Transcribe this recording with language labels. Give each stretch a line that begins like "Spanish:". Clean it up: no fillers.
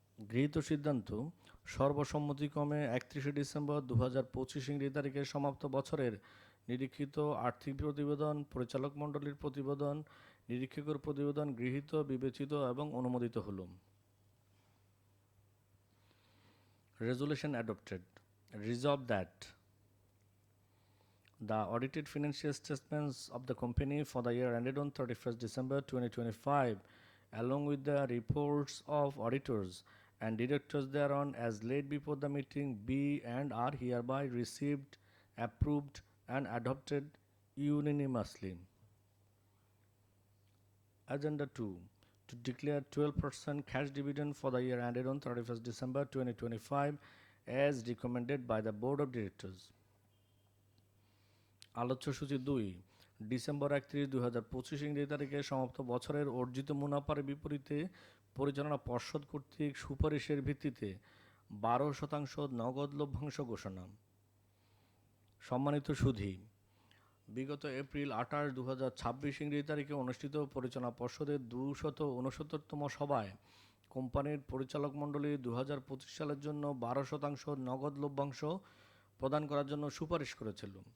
Bangla: গৃহীত সিদ্ধান্ত সর্বসম্মতিক্রমে 31 ডিসেম্বর 2025 ইংরেজি তারিখে সমাপ্ত বছরের নিরীক্ষিত আর্থিক প্রতিবেদন, পরিচালক মণ্ডলীর প্রতিবেদন, নিরীক্ষকের প্রতিবেদন গৃহীত, বিবেচিত এবং অনুমোদিত হলো।
English: Resolution adopted. Resolved that the audited financial statements of the company for the year ended on 31st December 2025, along with the reports of auditors and directors thereon as laid before the meeting, be and are hereby received, approved, and adopted unanimously. Agenda 2. To declare 12% cash dividend for the year ended on 31st December 2025 as recommended by the Board of Directors.
Bangla: আলোচ্য সূচি 2 December 31, 2025 ইংরেজি তারিখে সমাপ্ত বছরের অর্জিত মুনাফার বিপরীতে পরিচালনা পর্ষদ কর্তৃক সুপারিশের ভিত্তিতে 12% নগদ লভ্যাংশ ঘোষণা। সম্মানিত সুধী, বিগত এপ্রিল 28, 2026 ইংরেজি তারিখে অনুষ্ঠিত পরিচালনা পর্ষদের 269তম সভায় কোম্পানির পরিচালক মণ্ডলী 2025 সালের জন্য 12% নগদ লভ্যাংশ প্রদান করার জন্য সুপারিশ করেছিল।